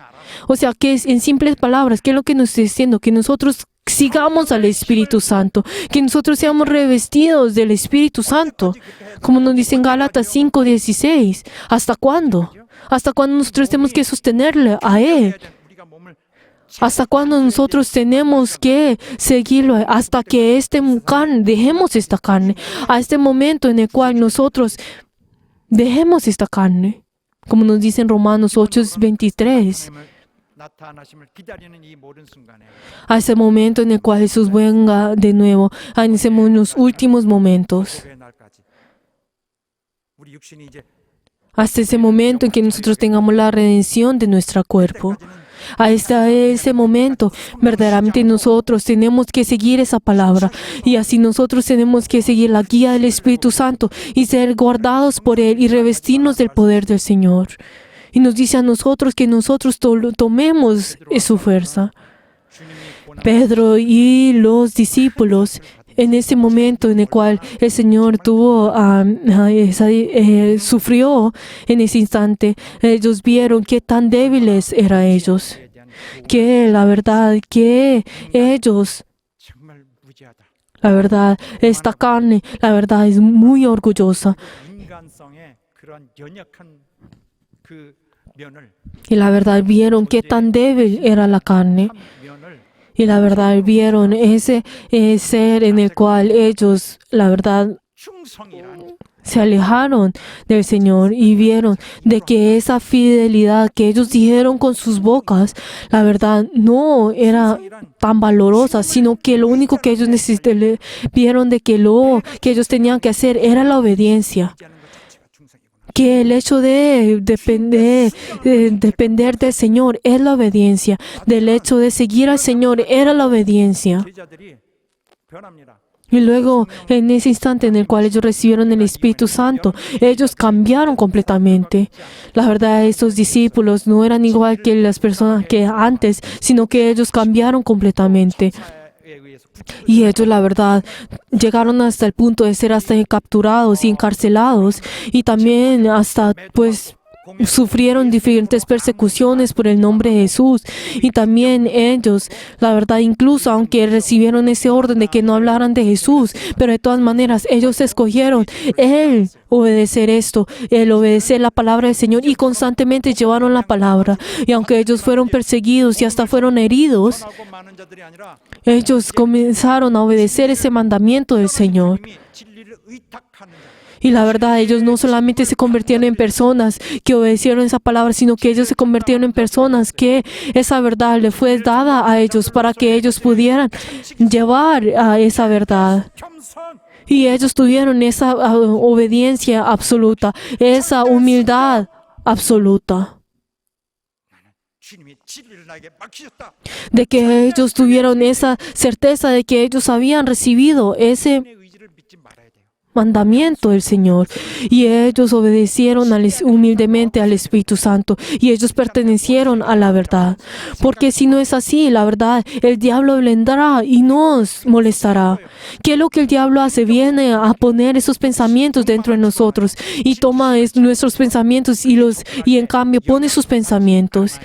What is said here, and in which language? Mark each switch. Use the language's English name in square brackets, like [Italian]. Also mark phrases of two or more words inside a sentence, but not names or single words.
[Spanish] O sea, que es, en simples palabras, ¿qué es lo que nos está diciendo? Que nosotros sigamos al Espíritu Santo, que nosotros seamos revestidos del Espíritu Santo, como nos dice en Gálatas 5:16. ¿Hasta cuándo? ¿Hasta cuándo nosotros tenemos que sostenerle a Él? [Korean] 우리가 몸을 [Spanish] ¿Hasta cuándo nosotros tenemos que seguirlo? Hasta que dejemos esta carne. A este momento en el cual nosotros dejemos esta carne. Como nos dice en Romanos 8:23. [Korean] 하나님을 나타나심을 기다리는 이 모든 순간에 [Spanish] A ese momento en el cual Jesús venga de nuevo. En los últimos momentos. [Korean] 복의 날까지 우리 육신이 이제 [Spanish] Hasta ese momento en que nosotros tengamos la redención de nuestro cuerpo. Hasta ese momento, verdaderamente nosotros tenemos que seguir esa palabra y así nosotros tenemos que seguir la guía del Espíritu Santo y ser guardados por Él y revestirnos del poder del Señor. Y nos dice a nosotros que nosotros tomemos su fuerza. Pedro y los discípulos, en ese momento en el cual el Señor sufrió en ese instante, ellos vieron qué tan débiles eran ellos, que la verdad que ellos, [Korean] 정말 무지하다. [Spanish] la verdad, esta carne, la verdad es muy orgullosa. [Korean] 인간성의 그런 연약한 그 면을 [Spanish] Y la verdad vieron qué tan débil era la carne. [Korean] 면을 [Spanish] Y la verdad vieron ese ser en el cual ellos, la verdad, [Korean] 충성이란 [Spanish] se alejaron del Señor y vieron de que esa fidelidad que ellos dijeron con sus bocas, la verdad no era tan valorosa, sino que lo único que ellos vieron de que lo que ellos tenían que hacer era la obediencia. [Korean] 하는 것 자체가 충성이구나. [Spanish] Que el hecho de depender del Señor es la obediencia. Del hecho de seguir al Señor era la obediencia. [Korean] 제자들이 변합니다. [Spanish] Y luego, en ese instante en el cual ellos recibieron el Espíritu Santo, ellos cambiaron completamente. La verdad, estos discípulos no eran igual que las personas que antes, sino que ellos cambiaron completamente. [Korean] 사에 의해서 [Spanish] Y ellos, la verdad, llegaron hasta el punto de ser hasta capturados y encarcelados. Y también hasta, pues, sufrieron diferentes persecuciones por el nombre de Jesús. Y también ellos, la verdad, incluso aunque recibieron ese orden de que no hablaran de Jesús, pero de todas maneras ellos escogieron el obedecer esto, el obedecer la palabra del Señor y constantemente llevaron la palabra. Y aunque ellos fueron perseguidos y hasta fueron heridos, [Korean] 하고 많은 자들이 아니라 [Spanish] ellos comenzaron a obedecer ese mandamiento del Señor. [Korean] 이미 진리를 의탁하는 자. [Spanish] Y la verdad, ellos no solamente se convirtieron en personas que obedecieron esa palabra, sino que ellos se convirtieron en personas que esa verdad le fue dada a ellos para que ellos pudieran llevar a esa verdad. [Korean] 겸손 [Spanish] Y ellos tuvieron esa obediencia absoluta, esa humildad absoluta. [Korean] 주님이 진리를 나에게 맡기셨다. [Spanish] De que ellos tuvieron esa certeza de que ellos habían recibido ese [Korean] 내 의지를 믿지 말아야 돼요. [Spanish] mandamiento del Señor. Y ellos obedecieron humildemente al Espíritu Santo. Y ellos pertenecieron a la verdad. Porque si no es así, la verdad, el diablo vendrá y nos molestará. ¿Qué es lo que el diablo hace? Viene a poner esos pensamientos dentro de nosotros y toma nuestros pensamientos y en cambio pone sus pensamientos.